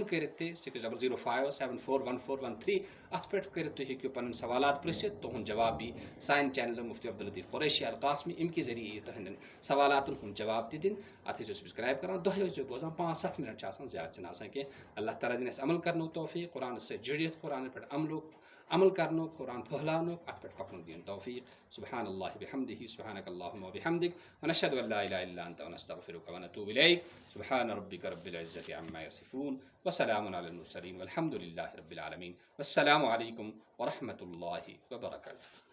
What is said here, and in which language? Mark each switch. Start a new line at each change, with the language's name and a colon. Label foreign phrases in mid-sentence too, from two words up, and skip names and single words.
Kashmiri: کٔرِتھ تہِ 6005741413 اَتھ پٮ۪ٹھ کٔرِتھ تُہۍ ہیٚکِو پَنٕنۍ سوالات پرٛژھِتھ تُہُنٛد جواب یی سانہِ چینلہِ مُفتی عبداللطیف قریشی القاسمی اَمہِ کہِ ذٔریعہٕ یی تُہنٛدٮ۪ن سوالاتن ہُنٛد جواب تہِ دِنہٕ اَتھ ٲسۍزیو سبسکرایب کران دۄہے ٲسۍزیو بوزان 5-7 منٹ چھِ آسان زیادٕ چھِنہٕ آسان کینٛہہ اللہ تعالیٰ دِنۍ اَسہِ عمل کرنُک توفیٖق قرآنَس سۭتۍ جُڑِتھ قرآنَس پٮ۪ٹھ عمل کرنُک قرآن پھٔہلاونُک اَتھ پٮ۪ٹھ پَکنُک دِیِن توفیٖق
Arabic: سبحان اللہ بحمدہ سبحانک اللہم وبحمدک ونشہد ان لا الہ الا انت ونستغفرک ونتوب الیک سبحان ربک رب العزة عما یصفون وسلام علی المرسلین والحمد للہ رب العالمین والسلام علیکم ورحمۃ اللہ وبرکاتہ.